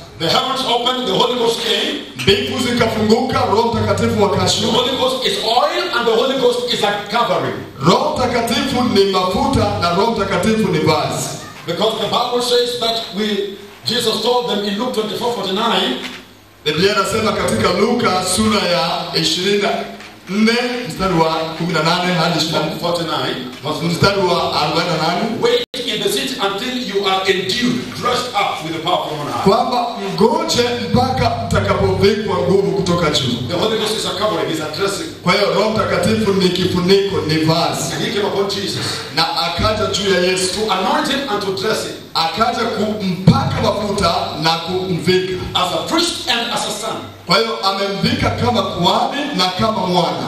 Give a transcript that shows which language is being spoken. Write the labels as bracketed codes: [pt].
[en] The heavens opened, the Holy Ghost came. [sw] Mbingu zikafunguka, Roho Mtakatifu [en] The [sw] akashuka. [en] Holy Ghost is oil and the Holy Ghost is a covering. [sw] Roho Mtakatifu ni mafuta na Roho Mtakatifu ni vazi. [en] Because the Bible says that Jesus told them in Luke 24:49, [sw] Biblia inasema katika Luka sura ya 24 mstari wa 18 hadi 49, mstari wa 48, [en] wait in the city until you are endued, dressed up with the power from on high. [sw] kwamba mgoje mpaka mtakapovikwa nguvu kutoka juu. [en] The Holy Ghost is a covering, is a dressing. [sw] Kwa hiyo Roho Mtakatifu ni kifuniko, ni vazi, [en] And he came upon Jesus [sw] na akaja juu ya Yesu, [en] to anoint him and to dress him [sw] akaja kumpaka mafuta na kumvika. [en] as a priest and as a son. [sw] Kwa hiyo amemvika kama kuhani na kama mwana,